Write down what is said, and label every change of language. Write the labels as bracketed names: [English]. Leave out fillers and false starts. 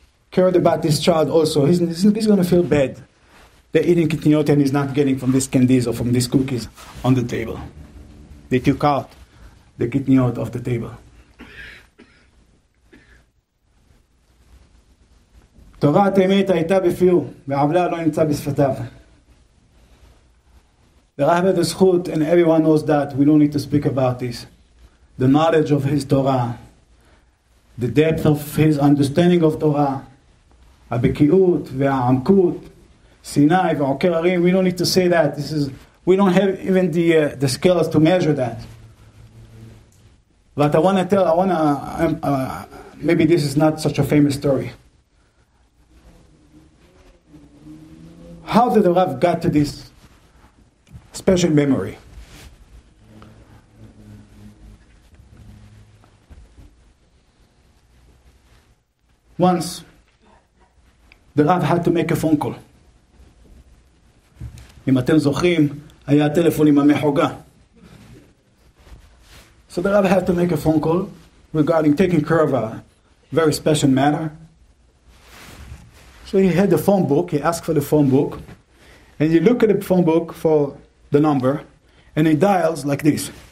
[English] Cared about this child also. He's going to feel bad. They're eating kitniyot and he's not getting from these candies or from these cookies on the table. They took out the kitniyot off the table. [Hebrew] תורת אמת הייתה בפיו, ועוולה לא נמצא בשפתיו. [English] The Rav had the zchut, and everyone knows that. We don't need to speak about this. The knowledge of his Torah, the depth of his understanding of Torah, [Hebrew] הבקיאות והעמקות, סיני ועוקר הרים. [English] We don't need to say that. We don't have even the scales to measure that. But maybe this is not such a famous story. How did the Rav got to this special memory? Once, the Rav had to make a phone call. [Hebrew] אם אתם זוכרים, היה טלפון עם המחוגה. [English] So the Rav had to make a phone call regarding taking care of a very special matter. So he had the phone book, he asked for the phone book, and you look at the phone book for the number, and he dials like this.